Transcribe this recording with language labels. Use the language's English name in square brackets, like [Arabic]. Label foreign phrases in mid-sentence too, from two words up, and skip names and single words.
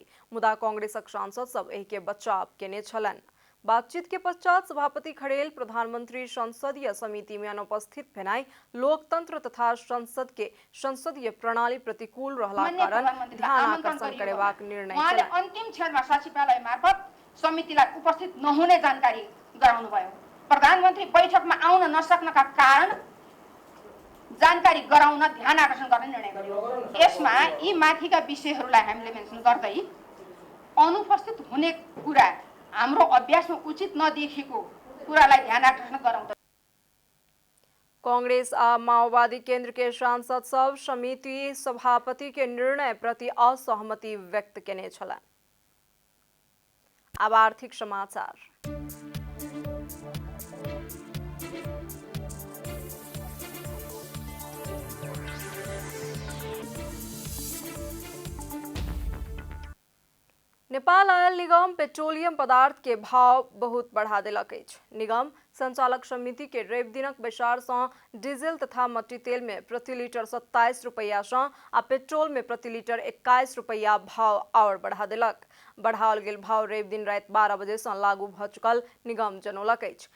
[Maithili] मुदा कांग्रेसक सांसद सब एहि के बचाव केने छलनि। बातचीत के पश्चात सभापति खरेल प्रधानमंत्री संसदीय समिति में अनुपस्थित भेनाई लोकतंत्र तथा संसद के संसदीय प्रणाली प्रतिकूल रहला कारण ध्यान आकर्षण करेबाक निर्णय केलनि। [Nepali] अन्तिम क्षणमा सचिवालय मार्फत समितिलाई उपस्थित नहुने जानकारी गराउनु भयो। प्रधानमन्त्री बैठकमा आउन नसक्नका कारण जानकारी गराउन ध्यान आकर्षण गर्ने निर्णय गर्यो। यसमा यी माथिका विषयहरूलाई हामीले मेन्सन गर्दै अनुपस्थित हुने कुरा हाम्रो अभ्यासमा उचित नदेखेको कुरालाई ध्यान आकर्षण गराउँदै [Maithili] कांग्रेस आ माओवादी केंद्र के सांसद सब समिति सभापति के निर्णय प्रति असहमति व्यक्त केने छलनि। अब आर्थिक समाचार। नेपाल ऑयल निगम पेट्रोलियम पदार्थ के भाव बहुत बढ़ा देलक अछि। निगम संचालक समिति के रवि दिनक बैसार से डीजल तथा मट्टी तेल में प्रति लीटर 27 रुपया से आ पेट्रोल में प्रति लीटर 21 रुपया भाव और बढ़ा देलक। बढ़ाओल गेल भाव रवि दिन रात 12 बजे से लागू भ चुकल निगम जनौलक अछि।